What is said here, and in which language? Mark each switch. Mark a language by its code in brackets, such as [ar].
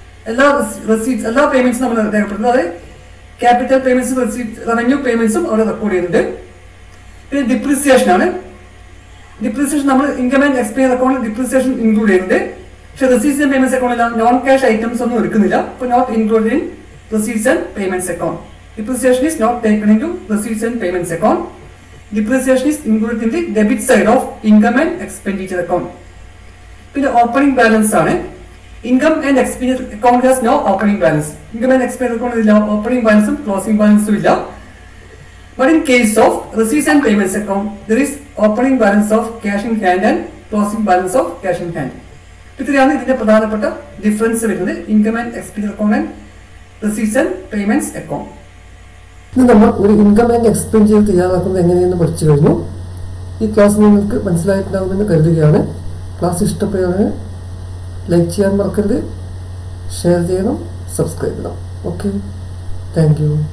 [ml] എല്ലാ റെസീറ്റ്സ് എല്ലാ പേയ്മെന്റ്സും നമ്മൾ രേഖപ്പെടുത്തുന്നത്. അതായത് ക്യാപിറ്റൽ പേയ്മെന്റ്സും റവന്യൂ പേയ്മെന്റ്സും അവിടെ റെക്കോർഡ് ചെയ്യുന്നുണ്ട്. പിന്നെ ഡിപ്രീസിയേഷൻ ആണ്. ഡിപ്രീസിയേഷൻ നമ്മൾ ഇൻകം ആൻഡ് എക്സ്പെൻസ് അക്കൗണ്ടിൽ ഡിപ്രീസിയേഷൻ ഇൻക്ലൂഡ് ചെയ്യുന്നുണ്ട്. പക്ഷേ റെസീറ്റ്സ് ആൻഡ് പേയ്മെന്റ്സ് അക്കൗണ്ടിൽ നോൺ ക്യാഷ് ഐറ്റംസ് ഒന്നും എടുക്കുന്നില്ല. [en] അപ്പോൾ not included in receipts and payments account. Depreciation is not taken into receipts and payments account. Depreciation is included in the debit side of income and expenditure account. [ml] പിന്നെ opening balance ആണ്. [en] Income and expenditure account has no opening balance. Income and expenditure account is opening balance and closing balance. But in case of receipts and payments account, there is opening balance of cash in hand and closing balance of cash in hand. [ml] ഇത്രയാണ് ഇതിന്റെ പ്രധാനപ്പെട്ട difference വരുന്നത് income and expenditure account and receipts and payments account. ഇന്ന് നമ്മൾ ഒരു income and expenditure തയ്യാറാക്കുന്നത് എങ്ങനെയെന്ന് പഠിച്ചു കഴിഞ്ഞു. ഈ ക്ലാസ് നിങ്ങൾക്ക് മനസ്സിലായിട്ടുണ്ടാകുമെന്ന് കരുതുകയാണ്. ക്ലാസ് ഇഷ്ടപ്പെടുകയാണെങ്കിൽ ലൈക്ക് ചെയ്യാൻ മറക്കരുത്, ഷെയർ ചെയ്യണം, സബ്സ്ക്രൈബ് ചെയ്യണം. Okay, thank you.